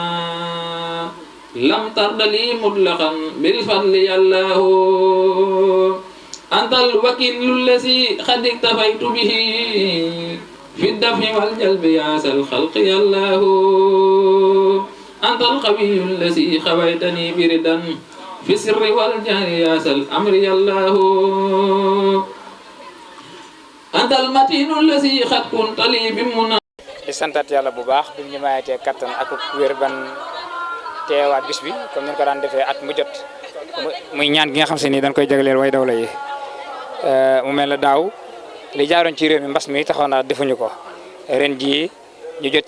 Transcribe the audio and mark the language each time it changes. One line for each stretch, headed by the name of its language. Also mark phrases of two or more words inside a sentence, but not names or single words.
Arabic: لم ترد لي مطلقا بالفضل يا الله أنت الوكيل الذي قد اكتفيت به في الدفع والجلب يا ذا الخلق يا الله أنت القوي الذي خويتني بردا في السر والجهر يا ذا الأمر يا الله أنت المتين الذي قد كنت لي بمنى
Wolof: di santat yàlla bu baax bi ñu mayatee kattan ak wér ban teewaat bis bi comme ni ñu ko daan defee at mu jot muy ñaan gi nga xam se ni dañ koy jagleel way dawla yi mu mel ne daaw li jaaroon ci réew mi mbas mi taxaw naa defuñu ko ren jii ñu jot